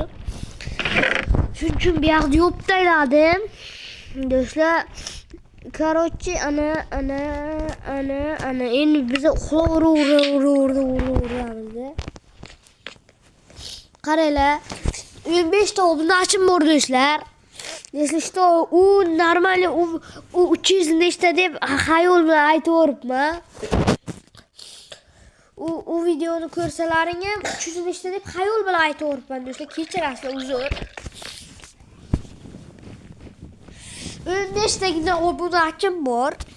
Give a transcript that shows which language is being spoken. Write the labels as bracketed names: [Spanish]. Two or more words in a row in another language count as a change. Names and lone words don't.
[Uzbek] Shuning uchun bu yoqda yoptayladim. Do'stlar, короче, ana endi biz uxlayveramiz. Qaranglar, 15 ta obuna ochib bor do'stlar. [Russian] Если что, [Uzbek] u нормально u 300 nechta deb xayol bilan aytib o'ribman. U videoni ko'rsalaring ham 305 ta deb xayol bilan aytaveribman do'stlar. Kechirasizlar, uzr. 15 tagina obunachim bor.